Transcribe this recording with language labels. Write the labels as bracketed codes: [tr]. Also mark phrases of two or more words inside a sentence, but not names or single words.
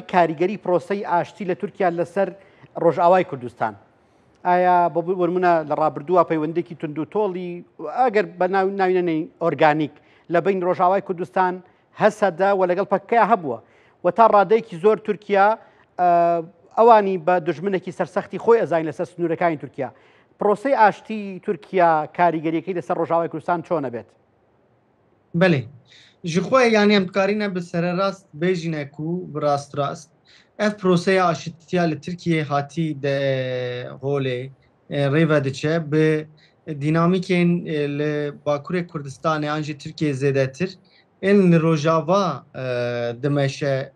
[ckb] کاریگەری پرۆسەی ئاشتی لە تورکیا لەسەر ڕۆژئاوای کوردستان ئایا بۆ وەرمونە لە ڕابردووە پەیوەندێکی تونند و تۆڵی ئەگەر بە ناوینەی ئۆرگانیک لە بین ڕۆژاوای کوردستان هەسەدا و لەگەڵ پەککەیە هەبووە و تا ڕادەیەکی زۆر تورکیا ئەوانی بە دژمنێکی سەرسەختی خۆی ئەزانین لەسەر سنوورەکانی تورکیا پرۆسەی ئاشتی تورکیا کاریگەریەکەی لەسەر ڕۆژاوای کوردستان چۆنە بێت؟ [ku] بەێ ji xwe yanî em dikarîne bi sererast bêjîne ku bi rastrast ev proseya aşitiya li Tirkiyeyê hatî de holê rêve diçe bi dînamîkên li Bakurê Kurdistanê an jî Tirkiyeyê zêdetir ên li rojava dimeşe